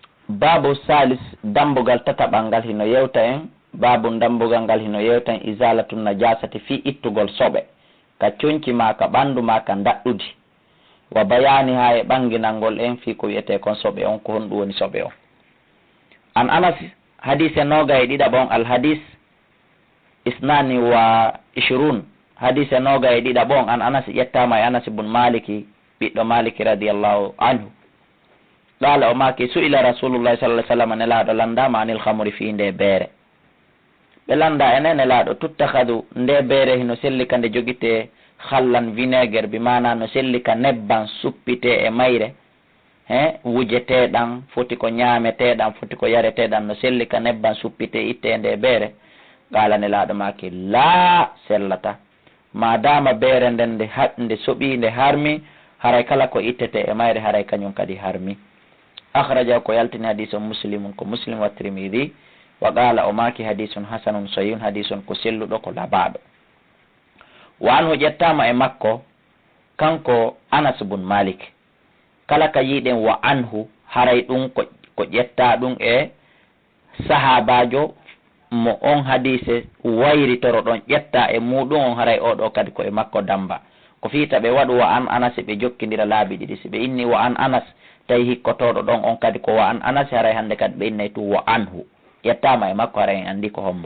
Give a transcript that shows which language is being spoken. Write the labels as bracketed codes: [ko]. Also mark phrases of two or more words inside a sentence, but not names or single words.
[ff] babu salis dambugal tataɓal hino yewta en babu dambugal ngal hino yewta en [ar] إزالة النجاسة [ff] fi ittugol soɓe ka coñci ma ka ɓandu ma ka daɗɗudi wa bayani ha e ɓanginalngol en fi ko wiyete kon soɓe on ko honɗum woni soɓe on. [ar] عن أنس [ff] hadise noga e ɗiɗaɓon [ar] الحديث اثنان وعشرون [ff] hadise noga e ɗiɗaɓon [ar] عن أنس [ff] ƴettama e anas ibn maliki ɓiɗɗo maliki [ar] رضي الله عنه قال [ff] o maki [ar] سئل رسول الله صلى الله عليه وسلم [ff] nelaɗo landama [ar] عن الخمر [ff] fi nde beere ɓe landa ene nelaɗo tuttakhadu nde beere hino sellika nde joguite hallan vinaigre bi mana no sellika nebban suppite e mayre wujeteɗan foti ko ñameteɗan foti ko yareteɗan no sellika nebban suppite itte nde beere qala nelaɗo maki laa sellata madama beere nden nde soɓi nde harmi haray kala ko ittete e mayre haray kañum kadi harmi. akhraja ko yaltini [ar] حديث مسلم [ff] ko muslim [ar] والترمذي وقال [ff] o maki [ar] حديث حسن صحيح حديث [ff] ko selluɗo ko labaɗo. [ar] وعنه [ff] ƴettama e makko kanko anas bun malik kala ka yiɗen [ar] وعنه [ff] haray ɗum ko ƴetta ɗum e sahabajo mo on hadise wayritoro ɗon ƴetta e muɗum on haray oɗo kadi ko e makko damba ko fiita ɓe waɗu [ar] وعن أنس [ff] ɓe jokkidira laabi ɗiɗi si ɓe inni [ar] وعن أنس [ff] tawi hikkotoɗo ɗon on kadi ko [ar] وعن أنس [ff] haray hande kadi ɓe innay tu [ar] وعنه [ff] ƴettama e makko haray en andi ko hombo.